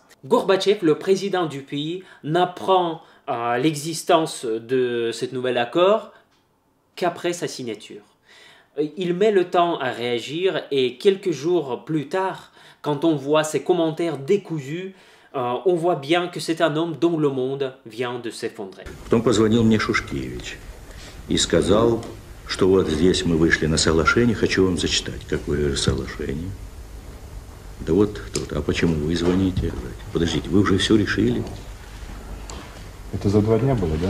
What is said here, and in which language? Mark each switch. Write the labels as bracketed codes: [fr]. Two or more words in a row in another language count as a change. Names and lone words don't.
[fr] Gorbatchev, le président du pays, n'apprend l'existence de ce nouvel accord qu'après sa signature. Il met le temps à réagir et quelques jours plus tard, quand on voit ses commentaires décousus, on voit bien que c'est un homme dont le monde vient de s'effondrer. [ru] Потом позвонил мне Шушкевич и сказал, что вот здесь мы вышли на соглашение, хочу вам зачитать. Какое же соглашение? Да вот, а почему вы звоните? Подождите, вы уже все решили? Это за 2 дня было, да?